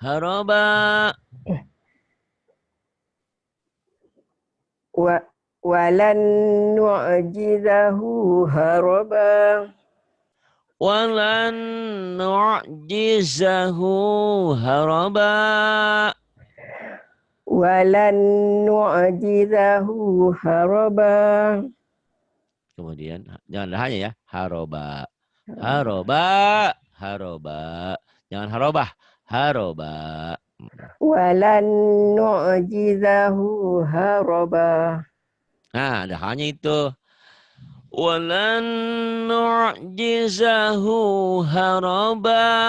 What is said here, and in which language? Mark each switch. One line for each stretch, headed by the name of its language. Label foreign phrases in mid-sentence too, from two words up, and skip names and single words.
Arabic: ولن نعجزه هربا. ولن نعجزه هربا. ولن نعجزه هربا.
Indonesian: Kemudian jangan hanya ya haroba jangan harobah haroba.
Arabic: ولن نعجزه هربا.
Indonesian: Nah ada hanya itu
Arabic: ولن نعجزه هربا.